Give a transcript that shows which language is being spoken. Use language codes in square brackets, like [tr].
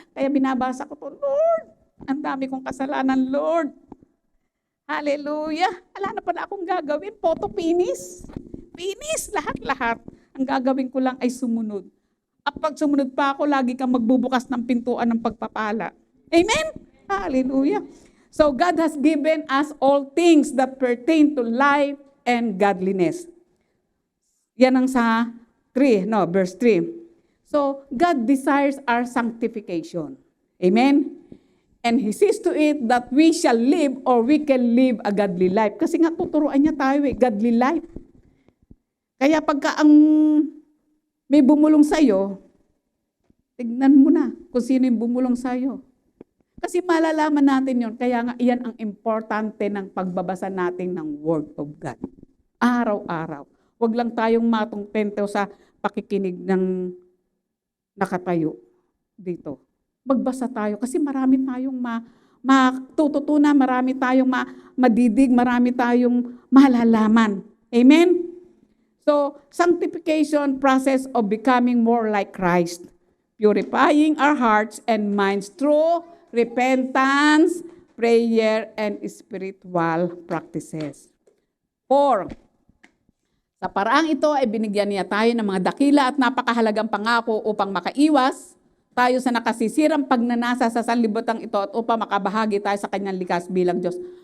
[tl] Kaya binabasa ko to, Lord, ang dami kong kasalanan, Lord. Hallelujah. Wala na pala akong gagawin. Photo finish. Finish. Lahat-lahat. Ang gagawin ko lang ay sumunod. At pag sumunod pa ako, lagi kang magbubukas ng pintuan ng pagpapala. Amen? Hallelujah. [en] So God has given us all things that pertain to life and godliness. [tl] Yan ang sa verse 3. [en] So God desires our sanctification. Amen? And He sees to it that we shall live or we can live a godly life. [tl] Kasi nga tuturuan niya tayo godly life. Kaya pagka ang may bumulong sa'yo, tignan mo na kung sino yung bumulong sa'yo. Kasi malalaman natin yon. Kaya nga iyan ang importante ng pagbabasa natin ng Word of God. Araw-araw. Huwag lang tayong matungtento sa pakikinig ng nakatayo dito. Magbasa tayo kasi marami tayong matututunan, marami tayong madidig, marami tayong malalaman. Amen? [en] So, sanctification process of becoming more like Christ. Purifying our hearts and minds through repentance, prayer, and spiritual practices. 4. [tl] Sa paraang ito ay binigyan niya tayo ng mga dakila at napakahalagang pangako upang makaiwas tayo sa nakasisirang pagnanasa sa sanlibutan ito at upang makabahagi tayo sa kanyang likas bilang Diyos.